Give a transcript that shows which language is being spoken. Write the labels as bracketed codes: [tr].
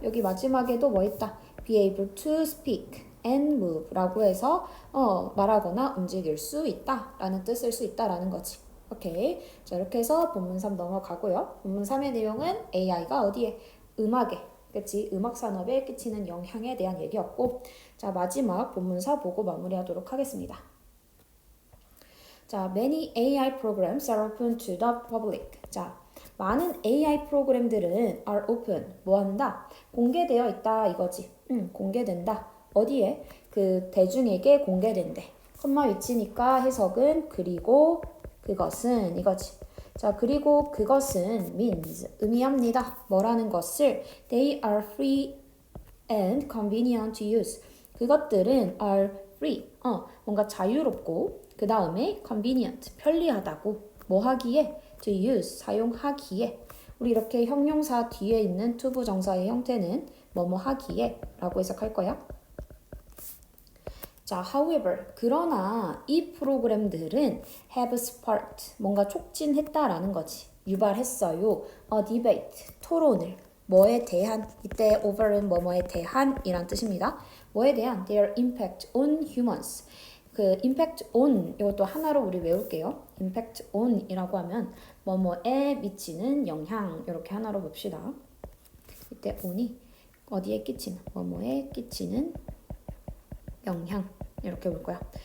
[ko] 여기 마지막에도 뭐 있다? [en] be able to speak and move [ko] 라고 해서 말하거나 움직일 수 있다 라는 뜻을 수 있다 라는 거지. 오케이. 자 이렇게 해서 본문 3 넘어가고요. 본문 3의 내용은 AI가 어디에? 음악에 그치? 음악 산업에 끼치는 영향에 대한 얘기였고 자 마지막 본문 4 보고 마무리하도록 하겠습니다. [en] 자 many AI programs are open to the public. [ko] 자 많은 AI 프로그램들은 are open 뭐 한다? 공개되어 있다 이거지. 공개된다. 어디에? 그 대중에게 공개된대. 콤마 위치니까 해석은 그리고 그것은 이거지. 자 그리고 그것은 means 의미합니다. 뭐라는 것을 [en] they are free and convenient to use. [ko] 그것들은 are free 뭔가 자유롭고 그 다음에 convenient 편리하다고 뭐 하기에 to use 사용하기에 우리 이렇게 형용사 뒤에 있는 투부정사의 형태는 뭐뭐 하기에 라고 해석할 거야. 자, however, 그러나 이 프로그램들은 [en] have sparked, [ko] 뭔가 촉진했다라는 거지. 유발했어요. [en] a debate, [ko] 토론을. 뭐에 대한, 이때 over은 뭐뭐에 대한 이란 뜻입니다. 뭐에 대한 [en] their impact on humans. [ko] 그 impact on, 이것도 하나로 우리 외울게요. impact on 이라고 하면 뭐뭐에 미치는 영향, 이렇게 하나로 봅시다. 이때 on이 어디에 끼치는, 뭐뭐에 끼치는 영향 이렇게 볼 거야.